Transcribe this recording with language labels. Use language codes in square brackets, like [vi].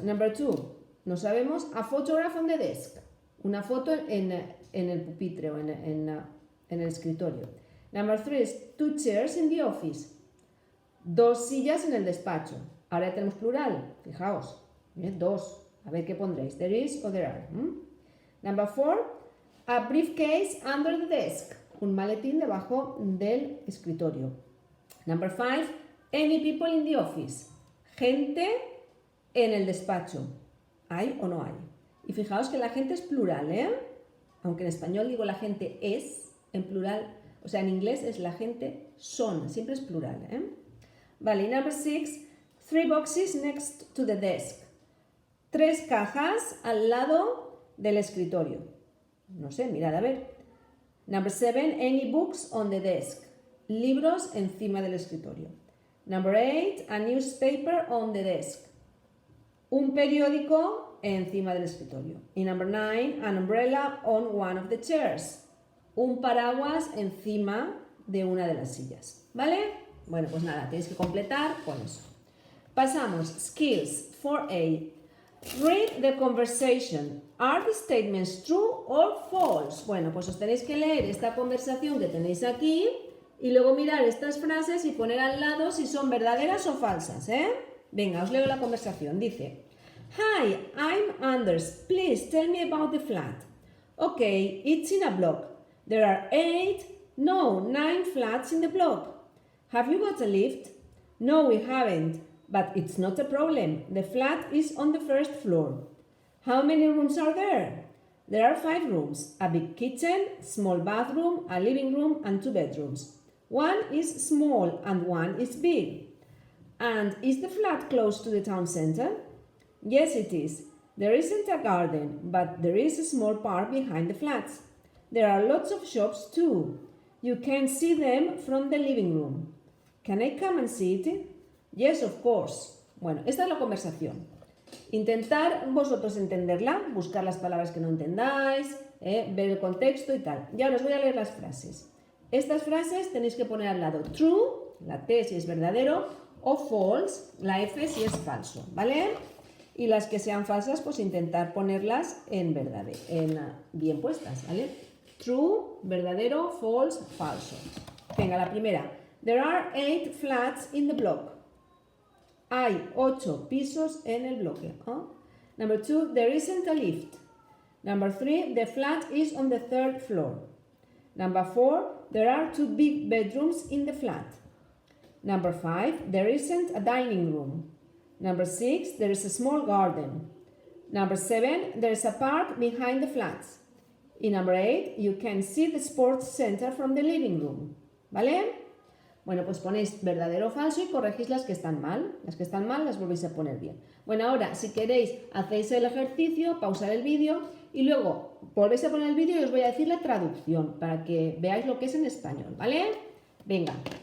[en] Number 2, [es] no sabemos [en] a photograph on the desk. [es] Una foto en el pupitre o en el escritorio. [en] Number 3, 2 chairs in the office. [es] 2 sillas en el despacho. Ahora ya tenemos plural, fijaos, 2. A ver qué pondréis, [en] there is o there are. Number 4, a briefcase under the desk. [es] Un maletín debajo del escritorio. [en] Number 5, any people in the office. [es] Gente en el despacho. ¿Hay o no hay? Y fijaos que la gente es plural, Aunque en español digo la gente es, en plural, o sea, en inglés es la gente son, siempre es plural, Vale, [en] number 6, 3 boxes next to the desk. [es] 3 cajas al lado del escritorio. No sé, mirad a ver. [en] Number 7, any books on the desk. [es] Libros encima del escritorio. [en] Number 8, a newspaper on the desk. [es] Un periódico encima del escritorio. [en] Y number 9, an umbrella on one of the chairs. [es] Un paraguas encima de una de las sillas. ¿Vale? Bueno, pues nada, tenéis que completar con eso. [en] Pasamos. Skills 4A. Read the conversation. Are the statements true or false? [es] Bueno, pues os tenéis que leer esta conversación que tenéis aquí y luego mirar estas frases y poner al lado si son verdaderas o falsas, Venga, os leo la conversación. [en] Dice, Hi, I'm Anders. Please tell me about the flat. Okay, it's in a block. There are 9 flats in the block. Have you got a lift? No, we haven't. But it's not a problem. The flat is on the first floor. How many rooms are there? There are 5 rooms, a big kitchen, small bathroom, a living room, and 2 bedrooms. One is small and one is big. And is the flat close to the town center? Yes, it is. There isn't a garden, but there is a small park behind the flats. There are lots of shops too. You can see them from the living room. Can I come and see it? Yes, of course. [es] Bueno, esta es la conversación. Intentar vosotros entenderla, buscar las palabras que no entendáis, ver el contexto y tal. Ya os voy a leer las frases. Estas frases tenéis que poner al lado true, la T si es verdadero, o false, la F si es falso, ¿vale? Y las que sean falsas, pues intentar ponerlas en verdadero, bien puestas, ¿vale? True, verdadero, false, falso. Venga, la primera. [en] There are 8 flats in the block. [es] Hay 8 pisos en el bloque. [en] Number 2, there isn't a lift. Number 3, the flat is on the 3rd floor. Number 4, there are 2 big bedrooms in the flat. Number 5, there isn't a dining room. Number 6, there is a small garden. Number 7, there is a park behind the flats. Y number 8, you can see the sports center from the living room. [es] ¿Vale? Bueno, pues ponéis verdadero o falso y corregís las que están mal. Las que están mal las volvéis a poner bien. Bueno, ahora, si queréis, hacéis el ejercicio, pausar el vídeo y luego volvéis a poner el vídeo y os voy a decir la traducción para que veáis lo que es en español, ¿vale? Venga.